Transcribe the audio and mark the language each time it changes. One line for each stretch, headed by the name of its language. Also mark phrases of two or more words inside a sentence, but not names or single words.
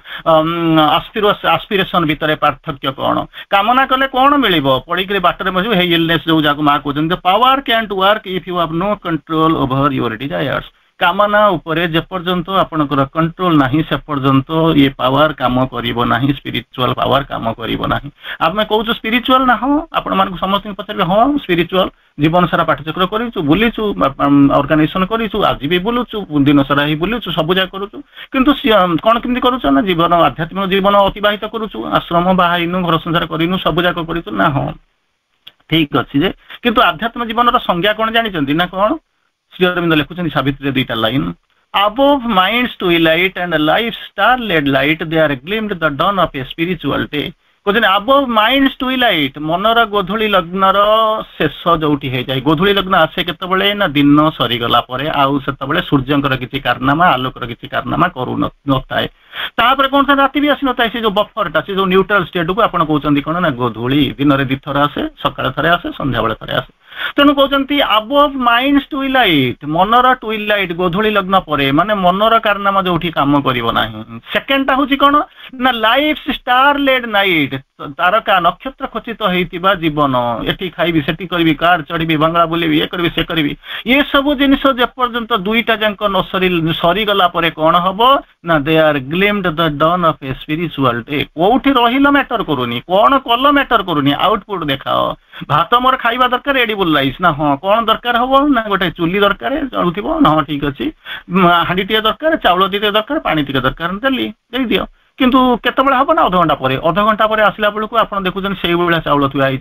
Odia: ଆସ୍ପିରେସନ ଭିତରେ ପାର୍ଥକ୍ୟ କଣ କାମନା କଲେ କଣ ମିଳିବ ପଡିକିରି ବାଟରେ ବସିବ ହେଇ ଇଲନେସ୍ ଯୋଉ ଯାକୁ ମା କହୁଛନ୍ତି
English: power can't work if you have no control over your desires
Odia: କାମନା ଉପରେ ଯେପର୍ଯ୍ୟନ୍ତ ଆପଣଙ୍କର କଣ୍ଟ୍ରୋଲ ନାହିଁ ସେ ପର୍ଯ୍ୟନ୍ତ ଇଏ ପାୱାର କାମ କରିବ ନାହିଁ
English: spiritual power
Odia: କାମ କରିବ ନାହିଁ ଆମେ କହୁଛୁ ସ୍ପିରିଚୁଆଲ ନା ହଁ ଆପଣମାନଙ୍କୁ ସମସ୍ତଙ୍କୁ ପଚାରିବେ ହଁ ସ୍ପିରିଚୁଆଲ ଜୀବନ ସାରା ପାଠଚକ୍ର କରିଛୁ ବୁଲିଛୁ ଅର୍ଗାନାଇଜେସନ କରିଛୁ ଆଜି ବି ବୁଲୁଛୁ ଦିନ ସାରା ହିଁ ବୁଲୁଛୁ ସବୁ ଯାକ କରୁଛୁ କିନ୍ତୁ କଣ କେମିତି କରୁଛୁ ନା ଜୀବନ ଆଧ୍ୟାତ୍ମିକ ଜୀବନ ଅତିବାହିତ କରୁଛୁ ଆଶ୍ରମ ବାହାଇନୁ ଘର ସଂସାର କରିନୁ ସବୁ ଯାକ କରିଛୁ ନା ହଁ ଠିକ ଅଛି ଯେ କିନ୍ତୁ ଆଧ୍ୟାତ୍ମିକ ଜୀବନର ସଂଜ୍ଞା କଣ ଜାଣିଛନ୍ତି ନା କଣ ଶ୍ରୀ ଅରବିନ୍ଦ ଲେଖୁଛନ୍ତି ସାବିତ୍ରୀରେ ଦୁଇଟା ଲାଇନ
English: above mind's twilight and life's star-led light they are gleamed the dawn of a spiritual day
Odia: କହୁଛନ୍ତି
English: above mind's
Odia: twilight ମନର ଗୋଧୂଳି ଲଗ୍ନର ଶେଷ ଯୋଉଠି ହେଇଯାଏ ଗୋଧୂଳି ଲଗ୍ନ ଆସେ କେତେବେଳେ ନା ଦିନ ସରିଗଲା ପରେ ଆଉ ସେତେବେଳେ ସୂର୍ଯ୍ୟଙ୍କର କିଛି କାରନାମା ଆଲୋକର କିଛି କାରନାମା କରୁନଥାଏ ତାପରେ କଣ ରାତି ବି ଆସିନଥାଏ ସେ ଯୋଉ ବଫରଟା ସେ ଯୋଉ
English: neutral state
Odia: ଆପଣ କହୁଛନ୍ତି କଣ ନା ଗୋଧୂଳି ଦିନରେ ଦିଥର ଆସେ ସକାଳେ ଥରେ ଆସେ ସନ୍ଧ୍ୟାବେଳେ ଥରେ ଆସେ ତେଣୁ କହୁଛନ୍ତି
English: above mind's twilight
Odia: ମନର twilight ଗୋଧୂଳି ଲଗ୍ନ ପରେ ମାନେ ମନର କାରନାମା ଯୋଉଠି କାମ କରିବ ନାହିଁ ସେକେଣ୍ଡଟା ହଉଛି କଣ ନା ଲାଇଫ୍
English: star-led night
Odia: ତାରକା ନକ୍ଷତ୍ର ଖଚିତ ହେଇଥିବା ଜୀବନ ଏଠି ଖାଇବି ସେଠି କରିବି କାର ଚଢିବି ବାଙ୍ଗଳା ବୁଲିବି ଏ କରିବି ସେ କରିବି ଏ ସବୁ ଜିନିଷ ଯେପର୍ଯ୍ୟନ୍ତ ଦୁଇଟା ଯାକ ସରିଗଲା ପରେ କଣ ହବ ନା
English: they are gleamed the dawn of a spiritual day
Odia: କୋଉଠି ରହିଲ ମ୍ୟାଟର କରୁନି କଣ କଲ ମ୍ୟାଟର କରୁନି ଆଉଟପୁଟ ଦେଖାଅ ଭାତ ମୋର ଖାଇବା ଦରକାର
English: edible rice
Odia: ନା ହଁ କଣ ଦରକାର ହବ ନା ଗୋଟେ ଚୁଲି ଦରକାର ଚଳୁଥିବ ନା ହଁ ଠିକ ଅଛି ହାଣ୍ଡି ଟିକେ ଦରକାର ଚାଉଳ ଟିକେ ଦରକାର ପାଣି ଟିକେ ଦରକାର ଦେଲି ଦେଇଦିଅ କିନ୍ତୁ କେତେବେଳେ ହବ ନା ଅଧଘଣ୍ଟା ପରେ ଆସିଲା ବେଳକୁ ଆପଣ ଦେଖୁଛନ୍ତି ସେଇଭଳିଆ ଚାଉଳ ଥୁଆ ହେଇଛି।